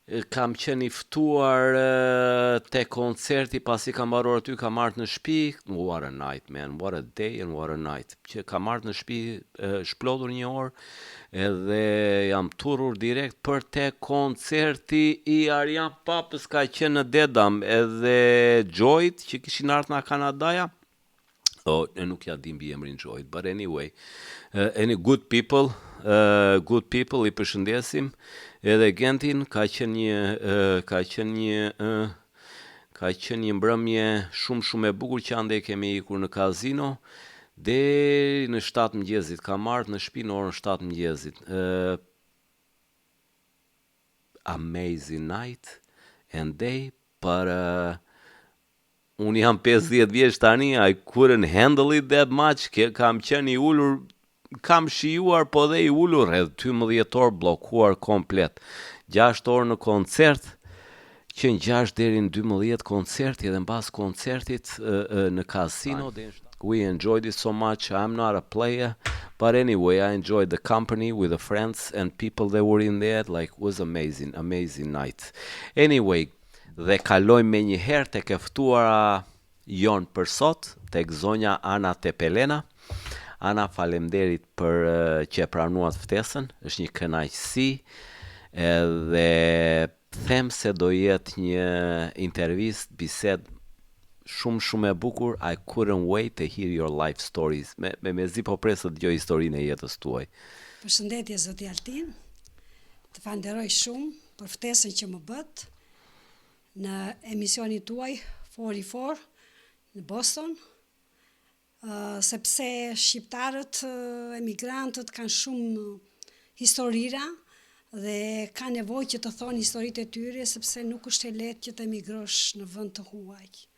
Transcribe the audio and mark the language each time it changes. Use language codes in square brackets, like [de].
[sq] kam qenë i ftuar te koncerti, pasi kam mbaruar aty, kam marrë në shtëpi. [en] What a night, man, what a day and what a night. [sq] Që kam marrë në shtëpi, shplodhur një orë, edhe jam turur direkt për te koncerti i Arjan Papës, ka qenë në Dedam, edhe Joyt që kishin ardhur nga Kanadaja. E nuk ja di mbi emrin Joyt, [en] but anyway, any good people, [sq] i përshëndesim. Edhe Gentin ka qenë një mbrëmje shumë e bukur që ande kemi ikur në kazino deri në 7 mëngjesit. Kam ardhur në shtëpi në orën 7 mëngjesit. [en] Amazing night and day, but [sq] unë jam 50 vjeç tani, [en] I couldn't handle it that much, [sq] kam qenë i ulur, kam shijuar, po dhe i ulur rreth 12 orë bllokuar komplet. 6 orë në koncert, që në 6 deri në 12 koncerti, edhe mbas koncertit në kasino. [en] We enjoyed it so much. I'm not a player, but anyway, I enjoyed the company with the friends and people that were in there. Like, it was amazing night. [sq] Anyway, dhe kalojmë me një herë tek e ftuara jon për sot, tek zonja Ana Tepelena. Ana, faleminderit për që e pranuat ftesën, është një kënaqësi, edhe them se do jetë një intervistë, bisedë shumë e bukur. [en] I couldn't wait to hear your life stories. [sq] Me zi po pres të dëgjoj historinë e jetës tuaj. Përshëndetje zoti Altin. Të falenderoj shumë për ftesën që më bët në emisionin tuaj 44 në Boston, sepse shqiptarët, emigrantët kanë shumë historira dhe ka nevojë që të thonë historitë e tyre, sepse nuk është e lehtë që të emigrosh në vend të huaj.